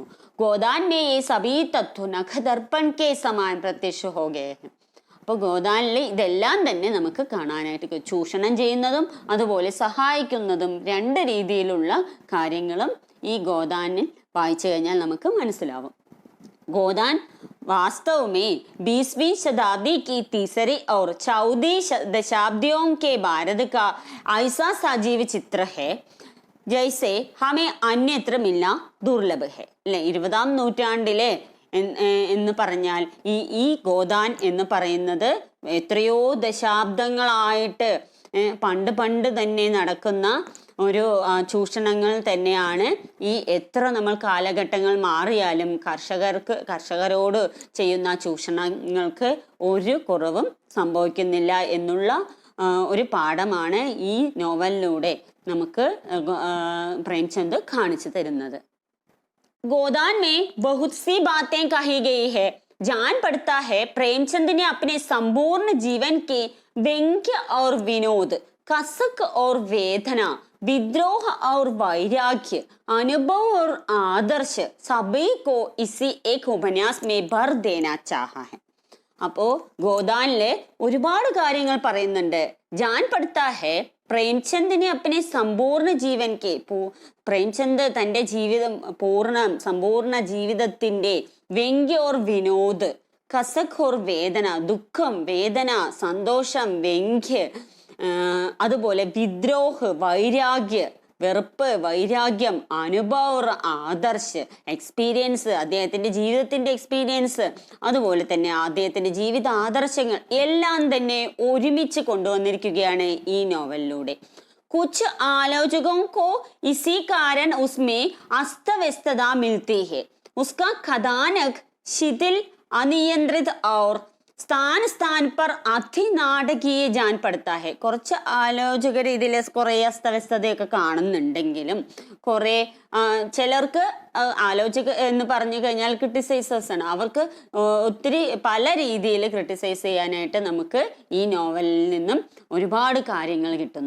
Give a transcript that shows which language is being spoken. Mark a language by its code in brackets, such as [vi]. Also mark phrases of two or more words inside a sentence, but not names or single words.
[hi] गोदान में ये सभी तत्व नखदर्पण के समान प्रत्यक्ष हो गए हैं. [ml] അപ്പോൾ ഗോദാനിൽ ഇതെല്ലാം തന്നെ നമുക്ക് കാണാനായിട്ട്, ചൂഷണം ചെയ്യുന്നതും അതുപോലെ സഹായിക്കുന്നതും രണ്ട് രീതിയിലുള്ള കാര്യങ്ങളും ഈ ഗോദാനിൽ വായിച്ചു കഴിഞ്ഞാൽ നമുക്ക് മനസ്സിലാവും. [hi] गोदान वास्तव में 20वीं शताब्दी की तीसरी और चौथी दशाब्दियों के भारत का ऐसा सजीव चित्र है जैसे हमें अन्यत्र मिलना दुर्लभ है. [ml] അല്ലെ, 20ാം നൂറ്റാണ്ടിലെ എന്ന് പറഞ്ഞാൽ ഈ ഗോദാൻ എന്ന് പറയുന്നത് എത്രയോ ദശാബ്ദങ്ങളായിട്ട് പണ്ട് തന്നെ നടക്കുന്ന ഒരു ചൂഷണങ്ങൾ തന്നെയാണ്. ഈ എത്ര നമ്മൾ കാലഘട്ടങ്ങൾ മാറിയാലും കർഷകരോട് ചെയ്യുന്ന ചൂഷണങ്ങൾക്ക് ഒരു കുറവും സംഭവിക്കുന്നില്ല എന്നുള്ള ഒരു പാഠമാണ് ഈ നോവലിലൂടെ നമുക്ക് പ്രേംചന്ദ് കാണിച്ചു തരുന്നത്. [hi] गोदान में बहुत सी बातें कही गई है. जान पड़ता है प्रेमचंद ने अपने संपूर्ण जीवन के व्यंग्य और विनोद, कसक और वेदना, विद्रोह और वैराग्य, अनुभव और आदर्श सभी को इसी एक उपन्यास में भर देना चाहा है. [ml] അപ്പോ ഗോദാനില് ഒരുപാട് കാര്യങ്ങൾ പറയുന്നുണ്ട്. [hi] जान पड़ता है प्रेमचंदने अपने संपूर्ण जीवन के [ml] പ്രേംചന്ദ് തന്റെ ജീവിതം സമ്പൂർണ്ണ ജീവിതത്തിന്റെ [hi] व्यंग्य और विनोद, कसक और वेदना, [ml] ദുഃഖം, വേദന, സന്തോഷം, വ്യംഗ്യ, അതുപോലെ വിദ്രോഹ്, വൈരാഗ്യ, വെറുപ്പ്, വൈരാഗ്യം, അനുഭവ, ആദർശ്, എക്സ്പീരിയൻസ്, അദ്ദേഹത്തിന്റെ ജീവിതത്തിന്റെ എക്സ്പീരിയൻസ്, അതുപോലെ തന്നെ അദ്ദേഹത്തിന്റെ ജീവിത ആദർശങ്ങൾ എല്ലാം തന്നെ ഒരുമിച്ച് കൊണ്ടുവന്നിരിക്കുകയാണ് ഈ നോവലിലൂടെ. [hi] कुछ आलोचकों को इसी कारण उसमें अस्त व्यस्तता मिलती है. उसका कथानक शिथिल, अनियंत्रित और स्थान स्थान पर अतिनाटकीय जान पड़ता है. [ml] കുറച്ച് ആലോചകർ ഇതിൽ കുറെ അസ്തവ്യസ്തതയൊക്കെ കാണുന്നുണ്ടെങ്കിലും കുറെ ചിലർക്ക് ആലോചക എന്ന് പറഞ്ഞു കഴിഞ്ഞാൽ ക്രിട്ടിസൈസേഴ്സ് ആണ്. അവർക്ക് ഒത്തിരി പല രീതിയിൽ ക്രിട്ടിസൈസ് ചെയ്യാനായിട്ട് നമുക്ക് ഈ നോവലിൽ നിന്നും ഒരുപാട് കാര്യങ്ങൾ കിട്ടുന്നു.